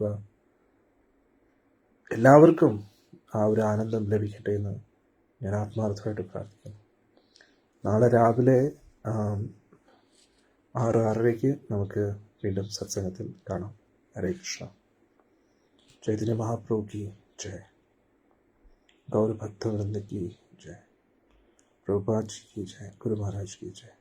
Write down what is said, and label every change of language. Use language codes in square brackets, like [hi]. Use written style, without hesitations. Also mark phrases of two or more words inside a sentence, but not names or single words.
[ml] എല്ലാവർക്കും ആ ഒരു ആനന്ദം ലഭിക്കട്ടെ എന്ന് ഞാൻ ആത്മാർത്ഥമായിട്ട് പ്രാർത്ഥിക്കുന്നു. നാളെ രാവിലെ 6:30 നമുക്ക് വീണ്ടും സത്സംഗത്തിൽ കാണാം. [hi] ഹരേ കൃഷ്ണ. ചൈതന്യ മഹാപ്രഭു की जय, गौर भक्त वृंद की जय, प्रभुपाद जी की जय, गुरु महाराज की जय.